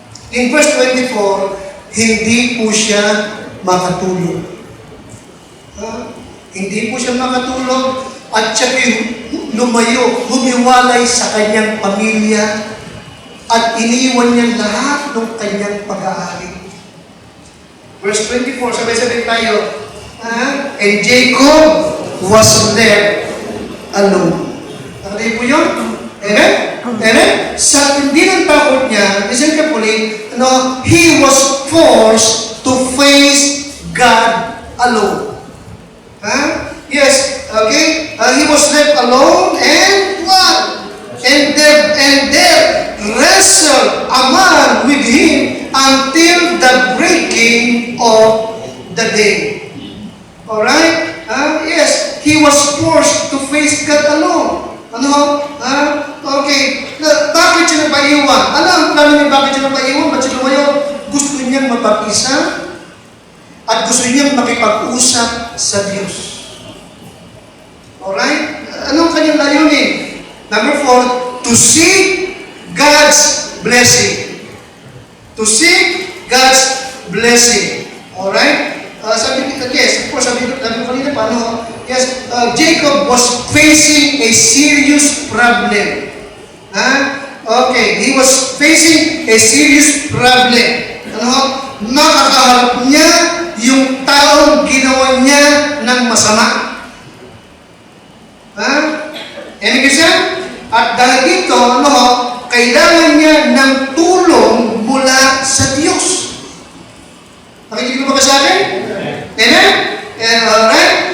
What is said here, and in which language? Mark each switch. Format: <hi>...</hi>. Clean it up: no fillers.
<tl>In verse 24, hindi po siya makatulog. Hindi po siya makatulog at siya lumayo, humiwalay sa kanyang pamilya at iniwan niya lahat ng kanyang pag-aari. Verse 24, sabay-sabay tayo.</tl> <en>And Jacob was left alone.</en> <tl>Nakatay po yun?</tl> <en>Amen? Amen?</en> <tl>Sa hindi ng takot niya,</tl> <en>listen carefully, he was forced to face God alone. Yes, okay? He was left alone and what? And there wrestled a man with him until the breaking of the day. Alright? Yes, he was forced to face God alone.</en> <tl>Okay. Bakit siya napaiwan? Ano ang plano niya bakit siya napaiwan? Ba't siya lumayo? Gusto niyang mapag-isa at gusto niyang makipag-usap sa Diyos. Alright? Anong kanyang layunin?</tl> <en>Number 4, to seek God's blessing. To seek God's blessing. Alright?</en> <tl>Sabi ko,</tl> <en>yes, of course,</en> <tl>sabi ko kanina paano?</tl> <en>Yes, Jacob was facing a serious problem. Okay, he was facing a serious problem.</en> <tl>Nakakaharap niya yung taong ginawa niya ng masama. Ibig sabihin, at dahil dito, kailangan niya ng tulong mula sa Diyos. Nakikita mo ba sa akin? Amen? Alright?</tl>